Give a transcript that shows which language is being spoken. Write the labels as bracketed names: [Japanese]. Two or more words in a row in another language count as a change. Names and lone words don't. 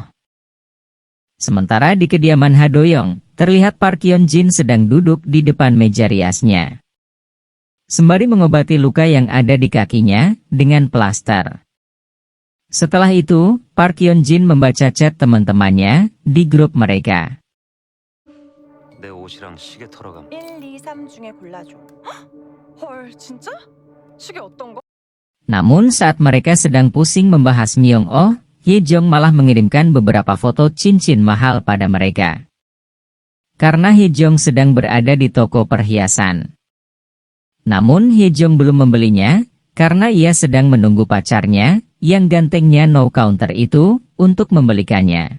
[Indonesian] Sementara di kediaman Ha Do-young, terlihat Park Hyun Jin sedang duduk di depan meja riasnya. Sembari mengobati luka yang ada di kakinya dengan plaster. Setelah itu, Park Hyun Jin membaca chat teman-temannya di grup mereka. [Korean] 내 옷이랑 시계 털어 감. 1, 2, 3 중에 골라줘. 헐, 진짜? 시계 어떤 거? [Indonesian] Namun saat mereka sedang pusing membahas Myung Oh, Hye Jong malah mengirimkan beberapa foto cincin mahal pada mereka. Karena Hye Jong sedang berada di toko perhiasan. Namun Hye Jong belum membelinya, karena ia sedang menunggu pacarnya, yang gantengnya [English] no counter [Indonesian] itu, untuk membelikannya.